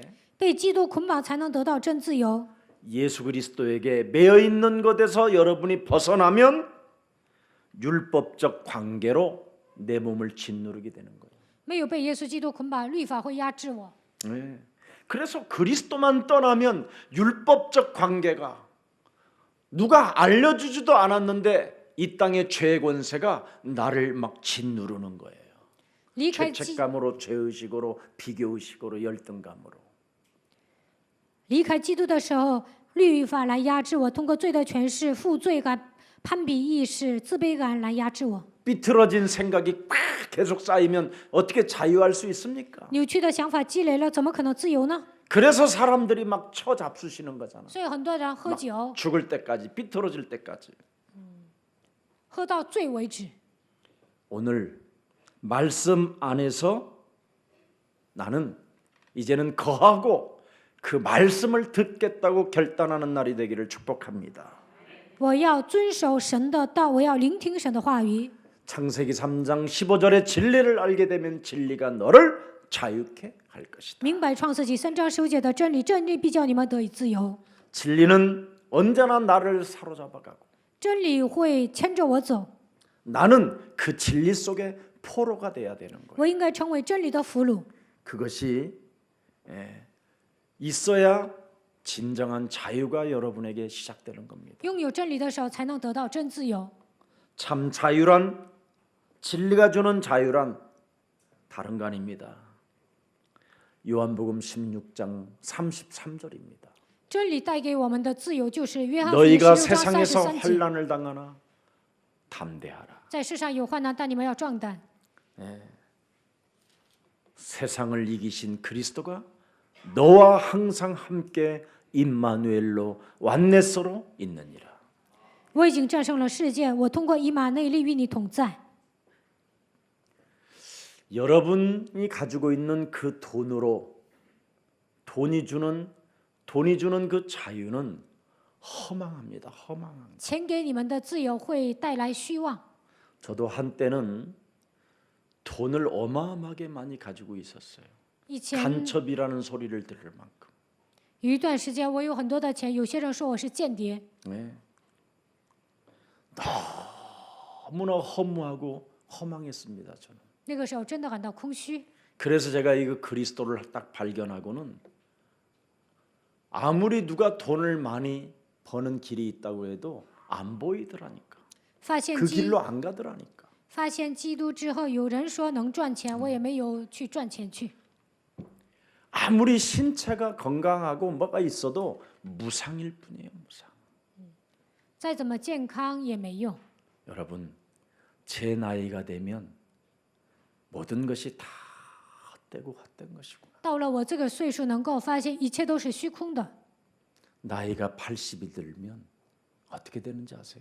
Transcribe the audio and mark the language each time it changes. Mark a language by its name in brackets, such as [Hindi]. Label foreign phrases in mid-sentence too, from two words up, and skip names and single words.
[Chinese] 被基督捆绑才能得到真自由。 [Korean] 예수 그리스도에게 매여 있는 것에서 여러분이 벗어나면 율법적 관계로 내 몸을 짓누르게 되는 거예요. [Chinese] 没有被耶稣基督捆绑，律法会压制我。 [Korean] 네. 그래서 그리스도만 떠나면 율법적 관계가 누가 알려주지도 않았는데 이 땅의 죄의 권세가 나를 막 짓누르는 거예요. [Chinese] 离开基 [Korean] 죄책감으로, 죄의식으로, 비교의식으로, 열등감으로. [Chinese] 离开基督的时候，律法来压制我，通过罪的权势、负罪感， 攀比意识、自卑感来压制我。 [Korean] 삐뚤어진 생각이 꽉 계속 쌓이면 어떻게 자유할 수 있습니까? [Chinese] 扭曲的想法积累了，怎么可能自由呢？ [Korean] 그래서 사람들이 막 처잡수시는 거잖아. [Chinese] 所以很多人喝酒， [Korean] 죽을 때까지, 삐뚤어질 때까지. [Chinese] 喝到醉为止。 [Korean] 오늘 말씀 안에서 나는 이제는 거하고 그 말씀을 듣겠다고 결단하는 날이 되기를 축복합니다. [Chinese] 我要遵守神的道，我要聆听神的话语。 [Korean] 창세기 3장 15절의 진리를 알게 되면 진리가 너를 자유케 할 것이다. [Chinese] 明白创世纪3章15节的真理，真理必叫你们得以自由。 [Korean] 진리는 언제나 나를 사로잡아가고 [Chinese] 真理会牵着我走， [Korean] 나는 그 진리 속에 포로가 돼야 되는 거예요. [Chinese] 我应该成为真理的俘虏。 [Korean] 그것이 있어야 진정한 자유가 여러분에게 시작되는 겁니다. [Chinese] 拥有真理的时候，才能得到真自由。 [Korean] 참 자유란 진리가 주는 자유란 다른 거 아닙니다. 요한복음 16장 33절입니다. [Chinese] 真理带给我们的自由，就是约翰福音 [Korean] 너희가 [Chinese] 16章 [Korean] 세상에서 [Chinese] 33节。 [Korean] 환난을 당하나 담대하라. [Chinese] 在世上有患难，但你们要壮胆。 [Korean] 세상을 이기신 그리스도가 너와 항상 함께 임마누엘로 완네스로 있느니라. [Chinese] 我已经战胜了世界，我通过以马内利与你同在。 [Korean] 여러분이 가지고 있는 그 돈으로 돈이 주는 그 자유는 허망합니다. 허망합니다. [Chinese] 钱给你们的自由会带来虚妄。 [Korean] 저도 한때는 돈을 어마어마하게 많이 가지고 있었어요. [Chinese] 以前 [Korean] 간첩이라는 소리를 들을 만큼. [Chinese] 有一段时间，我有很多的钱，有些人说我是间谍， [Korean] 네. 너무나 허무하고 허망했습니다. 저는. [Chinese] 那个时候真的感到空虚。 [Korean] 그래서 제가 이거 그리스도를 딱 발견하고는 아무리 누가 돈을 많이 버는 길이 있다고 해도 안 보이더라니까. [Chinese] 发现 [Korean] 그 [Chinese] 基 [Korean] 길로 안 가더라니까. [Chinese] 发现基督之后，有人说能赚钱，我也没有去赚钱去。 [Korean] 아무리 신체가 건강하고 뭐가 있어도 무상일 뿐이에요. 무상. [Chinese] 再怎么健康也没用。 [Korean] 여러분, 제 나이가 되면 모든 것이 다 헛되고 헛된 것이구나. [Chinese] 到了我这个岁数，能够发现一切都是虚空的。 [Korean] 나이가 80이 들면 어떻게 되는지 아세요?